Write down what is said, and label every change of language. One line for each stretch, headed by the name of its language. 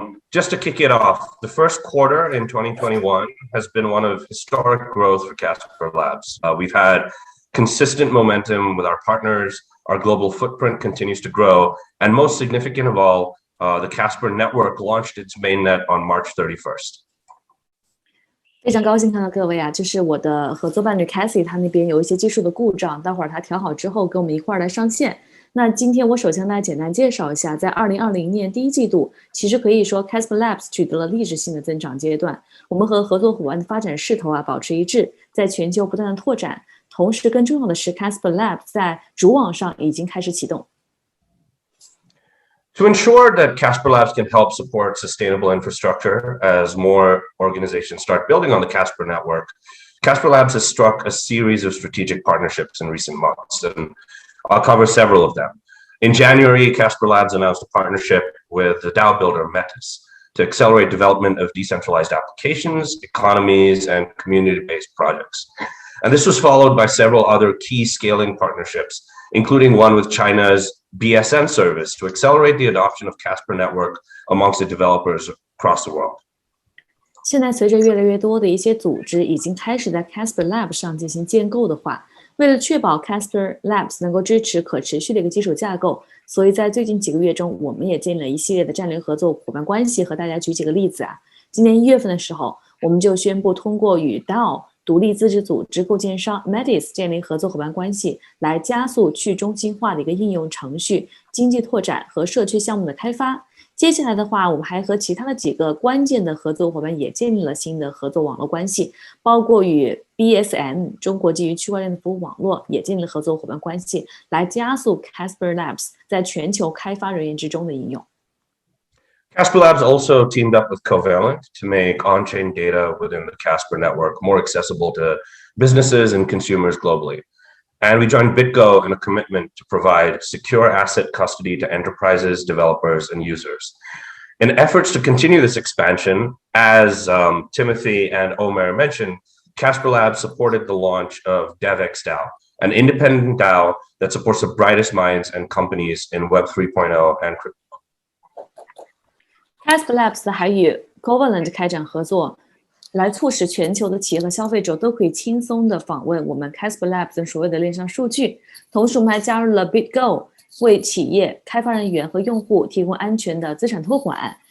English: Just to kick it off, the first quarter in 2021 has been one of historic growth for Casper Labs. We've had consistent momentum with our partners, our global footprint continues to grow, and most significant of all, the Casper Network launched its mainnet on March 31st.
Chinese: 非常高兴看到各位就是我的合作伴侣 Cathy 她那边有一些技术的故障，待会儿她调好之后跟我们一块儿来上线。那今天我首先来简单介绍一下，在2020年第一季度，其实可以说 Casper Labs 取得了历史性的增长阶段。我们和合作伙伴的发展势头保持一致，在全球不断的拓展，同时更重要的是 Casper Labs 在主网上已经开始启动。
English: To ensure that Casper Labs can help support sustainable infrastructure as more organizations start building on the Casper network, Casper Labs has struck a series of strategic partnerships in recent months, and I'll cover several of them. In January, Casper Labs announced a partnership with the DAO builder Metis to accelerate development of decentralized applications, economies, and community-based projects. And this was followed by several other key scaling partnerships, including one with China's BSN service to accelerate the adoption of Casper Network amongst the developers across the world.
Chinese: 现在随着越来越多的一些组织已经开始在 Casper Labs 上进行建构的话，为了确保 Casper Labs 能够支持可持续的一个基础架构，所以在最近几个月中，我们也建立了一系列的战略合作伙伴关系。和大家举几个例子今年1月份的时候，我们就宣布通过与 DAO 独立自治组织构建商 Metis 建立合作伙伴关系，来加速去中心化的一个应用程序、经济拓展和社区项目的开发。接下来的话，我们还和其他的几个关键的合作伙伴也建立了新的合作网络关系，包括与 BSN 中国基于区块链的服务网络也建立了合作伙伴关系，来加速 Casper Labs 在全球开发人员之中的应用。
English: Casper Labs also teamed up with Covalent to make on-chain data within the Casper network more accessible to businesses and consumers globally. And we joined BitGo in a commitment to provide secure asset custody to enterprises, developers, and users. In efforts to continue this expansion, as Timothy and Omer mentioned, Casper Labs supported the launch of DevX DAO, an independent DAO that supports the brightest minds and companies in Web 3.0 and crypto.
Chinese: Casper Labs 还与 Covalent 开展合作，来促使全球的企业和消费者都可以轻松的访问我们 Casper Labs 的所谓的链上数据。同时，我们还加入了 BitGo， 为企业、开发人员和用户提供安全的资产托管。